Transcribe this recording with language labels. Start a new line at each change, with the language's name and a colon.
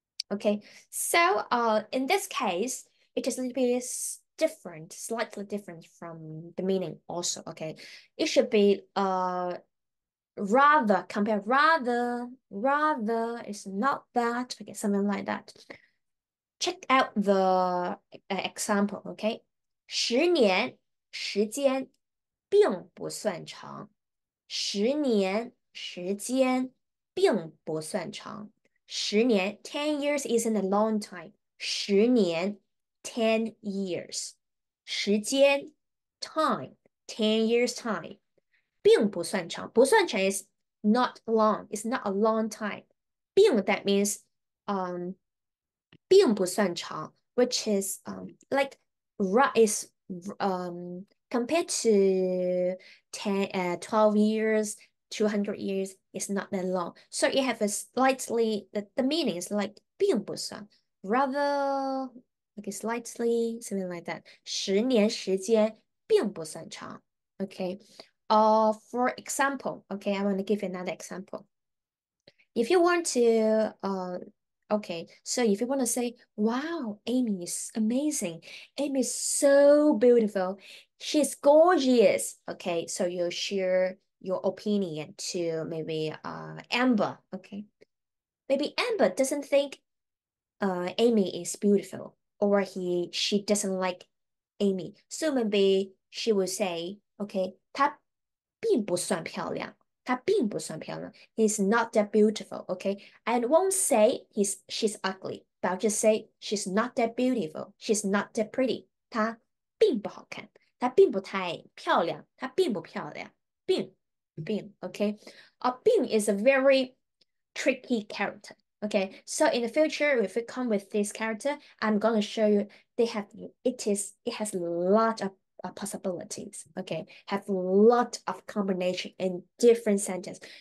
English: Okay, so in this case, it is a little bit different, slightly different from the meaning also. Okay, it should be rather, compare rather is not that. Okay, something like that. Check out the example.
Chinese: Okay, 10年时间并不算长。 10年并不算长。
English: 10 years isn't a long time. 10 years. 时间 time, 10 years time.
Chinese: 并不算长，不算长
English: is not long, it's not a long time. 并 that means
Chinese: 并不算长
English: which is like is compared to 12 years, 200 years, it's not that long. So it have a slightly, the meaning is like 并不算 rather like slightly something like that.
Chinese: 10年时间并不算长 okay.
English: For example, okay, I want to give you another example. If you want to, okay, so if you want to say, wow, Amy is amazing. Amy is so beautiful. She's gorgeous. Okay, so you share your opinion to maybe Amber. Okay, maybe Amber doesn't think Amy is beautiful or she doesn't like Amy. So maybe she will say, okay,
Chinese: 她并不算漂亮。她并不算漂亮。
English: He's not that beautiful, okay? I won't say she's ugly, but I'll just say she's not that beautiful. She's not that pretty.
Chinese: 她并不好看，她并不太漂亮，她并不漂亮。
English: 并 okay? 并 is a very tricky character. Okay, so in the future, if we come with this character, I'm gonna show you it has a lot of possibilities. Okay, have a lot of combination in different sentences.